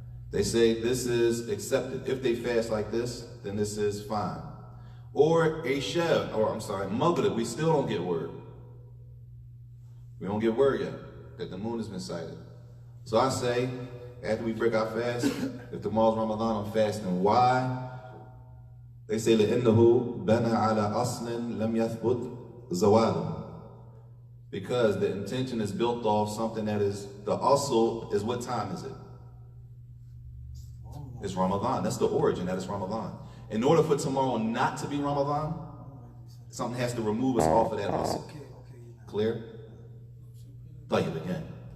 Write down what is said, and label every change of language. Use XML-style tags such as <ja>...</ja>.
<en>They say this is accepted. If they fast like this, then this is fine. Or Isha, or I'm sorry, Maghrib, we still don't get word. We don't get word yet that the moon has been sighted. So I say, after we break our fast, if tomorrow's Ramadan, I'm fasting. Why? They say</en> <ar>لأنه بنى على أصل لم يثبت زواله.</ar> <en>Because the intention is built off something that is, the asl is, what time is it? It's Ramadan. That's the origin, that is Ramadan. In order for tomorrow not to be Ramadan, something has to remove us off of that asl. Clear? Tayyib again.</en>